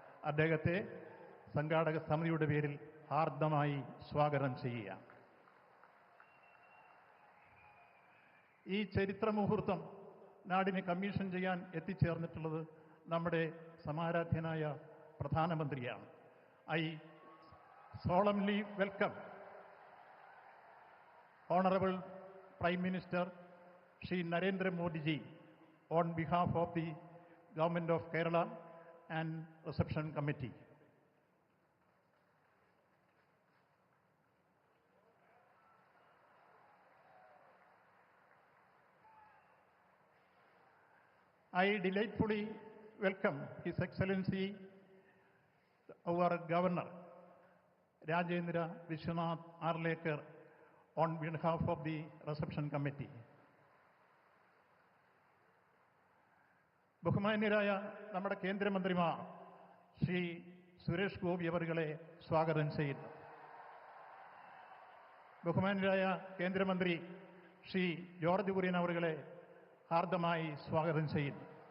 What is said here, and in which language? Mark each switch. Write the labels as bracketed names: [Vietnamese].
[Malayalam] അദ്ദേഹത്തെ സംഘാടക സമിതിയുടെ പേരിൽ ഹാർദമായി സ്വാഗതം ചെയ്യുക. ഈ ചരിത്ര മുഹൂർത്തം നാടിനെ കമ്മീഷൻ ചെയ്യാൻ എത്തിച്ചേർന്നിട്ടുള്ളത് നമ്മുടെ സമാരാധ്യനായ പ്രധാനമന്ത്രിയാണ്. [English] I solemnly welcome Honorable Prime Minister Shri Narendra Modi ji on behalf of the Government of Kerala and Reception Committee. I delightfully welcome His Excellency, our Governor, Rajendra Vishwanath Arlekar, on behalf of the Reception Committee. [Malayalam] ബഹുമാന്യരായ നമ്മുടെ കേന്ദ്രമന്ത്രിമാർ ശ്രീ സുരേഷ് ഗോപി അവരുകളെ സ്വാഗതം ചെയ്യുന്നു. ബഹുമാന്യരായ കേന്ദ്രമന്ത്രി Shri George Kurian അവരുകളെ ഹാർദമായി സ്വാഗതം ചെയ്യുന്നു.